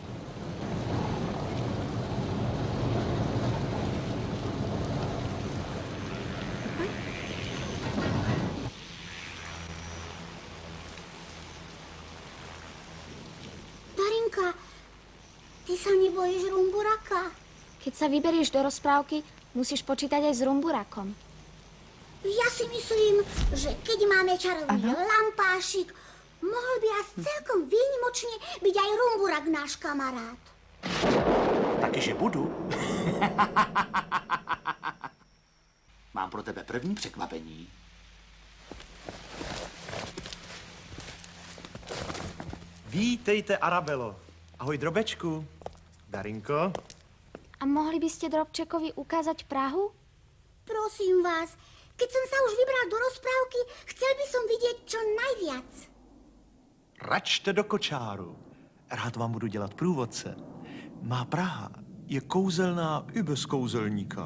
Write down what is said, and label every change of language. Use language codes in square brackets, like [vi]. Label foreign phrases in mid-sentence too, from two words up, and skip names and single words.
[sk] Darinka, ty sa nebojíš Rumburaka? Keď sa vyberieš do rozprávky, musíš počítať aj s Rumburakom. Ja si myslím, že keď máme čarovný lampášik, mohol by nás celkom výnimočne byť aj Rumburak, náš kamarát. [cs] Taky, že budu. Mám pro tebe první překvapení. Vítejte, Arabelo. Ahoj, Drobečku. Darinko. [sk] A mohli by ste Drobčekovi ukázať Prahu? Prosím vás, keď som sa už vybral do rozprávky, chcel by som vidieť čo najviac. [cs] Račte do kočáru. Rád vám budu dělat průvodce. Má Praha je kouzelná i bez kouzelníka.